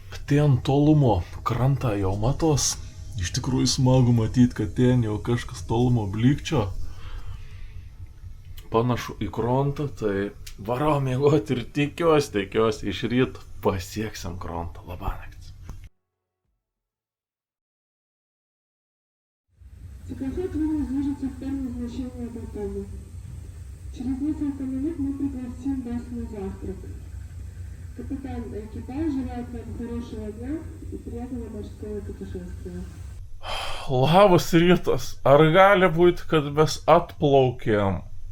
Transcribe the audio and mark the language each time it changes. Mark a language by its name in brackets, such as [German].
[Lithuanian] Ten tolumo krantą jau matos. Iš tikrųjų smagu matyti, kad ten jau kažkas tolumo blikčio. Panašu į krantą, tai varau miegoti ir tikiuosi iš ryto pasieksim krantą. Labanaktis. [Russian] Теплоход вынес движется в сторону назначения Батуми. Через несколько минут мы пригласим вас на завтрак. Капитан экипажа желает вам хорошего дня и приятного морского путешествия. [Lithuanian] Labas rytas. Ar gali būti, kad mes atplaukėm?